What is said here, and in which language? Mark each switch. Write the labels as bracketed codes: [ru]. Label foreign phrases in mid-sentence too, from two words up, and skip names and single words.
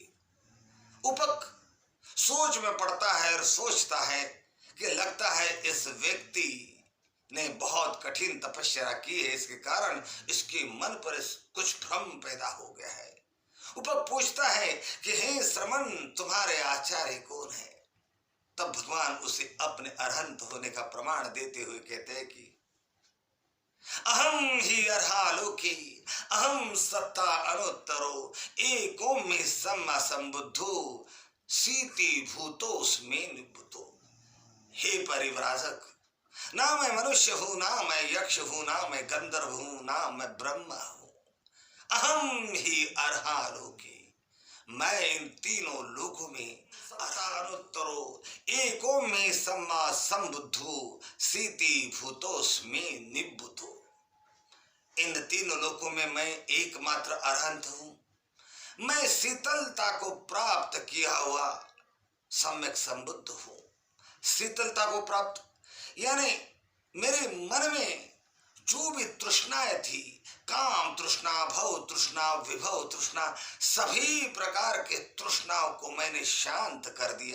[hi] उपक सोच में पड़ता है और सोचता है कि लगता है इस व्यक्ति ने बहुत कठिन तपस्या की है, इसके कारण इसके मन पर कुछ भ्रम पैदा हो गया है। उपक पूछता है कि हे श्रमण, तुम्हारे आचार्य कौन है? तब भगवान उसे अपने अरहंत होने का प्रमाण देते हुए कहते हैं कि [pi] अहम ही अर्हालोके अहम सत्ता अनुत्तरो एको में सम्मा संबुद्धो सीति भूतोस्मे निबुतो। [hi] हे परिव्राजक, ना मैं मनुष्य हूं, ना मैं यक्ष हूं, ना मैं गंधर्व हूं, ना मैं ब्रह्मा हूं। [pi] अहम ही अर्हालोके, [hi] मैं इन तीनों लोकों में [pi] अनुत्तरो एको में सम्मा संबुद्धो सीति भूतोस्मे निबुतो। [hi] इन तीनों लोकों में मैं एकमात्र अरहंत हूं। मैं शीतलता को प्राप्त किया हुआ सम्यक संबुद्ध हूं। शीतलता को प्राप्त यानी मेरे मन में जो भी तृष्णाएं थी, काम तृष्णा, भव तृष्णा, विभव तृष्णा, सभी प्रकार के तृष्णाओं को मैंने शांत कर दिया।